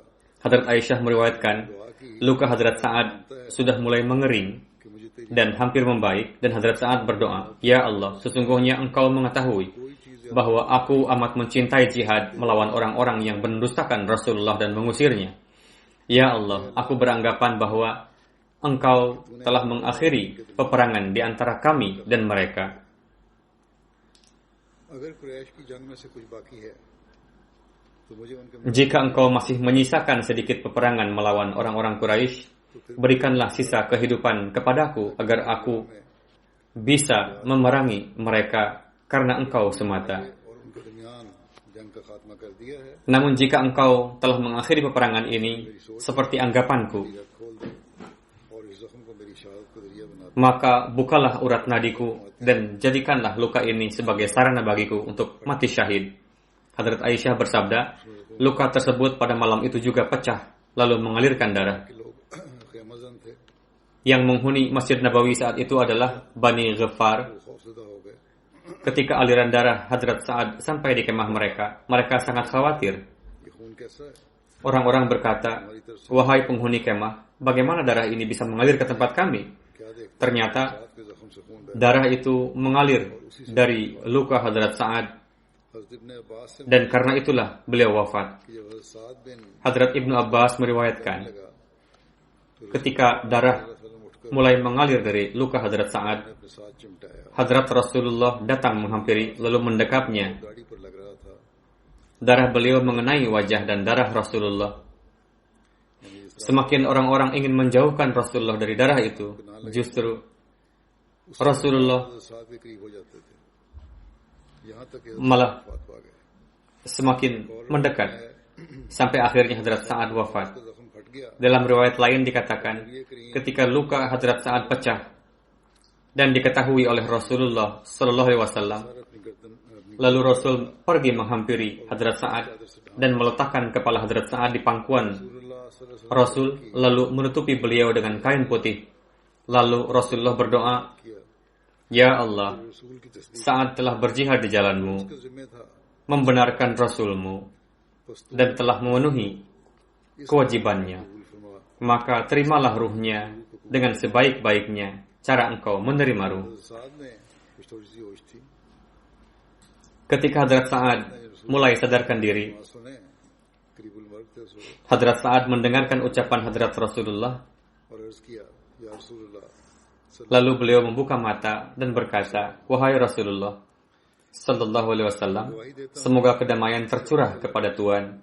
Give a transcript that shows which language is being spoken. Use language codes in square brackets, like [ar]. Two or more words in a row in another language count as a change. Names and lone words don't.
[id] Hadrat Aisyah meriwayatkan, [ur] دعا کی [id] luka Hadrat Sa'ad sudah mulai mengering [ur] کہ مجھے تیری [id] dan hampir membaik, dan Hadrat Sa'ad berdoa, [ar] يا الله, [id] sesungguhnya engkau mengetahui [ur] کوئی چیز [id] bahwa aku amat mencintai jihad melawan orang-orang yang mendustakan Rasulullah dan mengusirnya. [ar] يا الله, [id] aku beranggapan bahwa engkau telah mengakhiri peperangan di antara kami dan mereka. [ur] اگر قریش کی جنگ میں سے کچھ باقی ہے تو مجھے ان کے [id] Jika engkau masih menyisakan sedikit peperangan melawan orang-orang Quraisy, berikanlah sisa kehidupan kepadaku agar aku bisa memerangi mereka karena engkau semata. [ur] اور ان کے درمیان جنگ کا خاتمہ کر دیا ہے [id] Namun jika engkau telah mengakhiri peperangan ini seperti anggapanku, [ur] یا کھول دے اور اس زخم کو میری شہادت کا ذریعہ بنا دے [id] maka bukalah urat nadiku dan jadikanlah luka ini sebagai sarana bagiku untuk mati syahid. Hadrat Aisyah bersabda, luka tersebut pada malam itu juga pecah, lalu mengalirkan darah. [ur] کہ لوگ خیمہ زن تھے [id] Yang menghuni Masjid Nabawi saat itu adalah Bani Ghaffar. [ur] وہ خوفزدہ ہو گئے [id] Ketika aliran darah Hadrat Sa'ad sampai di kemah mereka, mereka sangat khawatir. [ur] یہ خون کیسا ہے [id] Orang-orang berkata, wahai penghuni kemah, bagaimana darah ini bisa mengalir ke tempat kami? [ur] کیا دیکھتے [id] Ternyata [ur] ساتھ کے زخم سے خون بہہ [id] darah itu mengalir dari luka Hadrat Sa'ad, [ur] حضرت ابن عباس سے [id] dan karena itulah beliau wafat. [ur] کہ جب حضرت سعد بن [id] Hadrat Ibnu Abbas meriwayatkan, [ur] लगा [id] ketika darah [ur] وسلم اٹھ کر [id] mulai mengalir dari luka Hadrat Sa'ad, [ur] اپنے ساتھ چمٹایا [id] Hadrat Rasulullah datang menghampiri lalu mendekapnya. [ur] گاڑی پر لگ رہا تھا [id] Darah beliau mengenai wajah dan darah Rasulullah. Semakin orang-orang ingin menjauhkan Rasulullah dari darah itu, justru Rasulullah [ur] حضرت سعد کے قریب ہو جاتے تھے یہاں تک کہ [id] malah [ur] وفات پا گئے [id] semakin mendekat sampai akhirnya Hadrat Sa'ad wafat. [ur] تو زخم پھٹ گیا [id] Dalam riwayat lain dikatakan, ketika luka Hadrat Sa'ad pecah dan diketahui oleh Rasulullah [ar] صلى الله عليه وسلم, [ur] اپنی گردن اپنی [id] lalu Rasul pergi menghampiri Hadrat Sa'ad dan meletakkan kepala Hadrat Sa'ad di pangkuan [ar] رسول الله صلى الله عليه [id] Rasul, lalu menutupi beliau dengan kain putih. Lalu Rasulullah berdoa, [ur] किया [ar] يا الله, [ur] رسول کی تصدیق [id] Sa'ad telah berjihad di jalanmu, [ur] کے ذمے تھا [id] membenarkan Rasulmu, dan telah memenuhi kewajibannya. [ur] قبول فرما [id] Maka terimalah ruhnya dengan sebaik-baiknya cara engkau menerima ruh. [ur] حضرت سعد نے کچھ تھوڑی سی ہوش تھی [id] Ketika Hadrat Sa'ad mulai sadarkan diri. Hadrat Sa'ad mendengarkan ucapan Hadrat Rasulullah. Lalu beliau membuka mata dan berkata, "Wahai Rasulullah [ar] صلى الله عليه وسلم, [id] semoga kedamaian tercurah kepada Tuhan.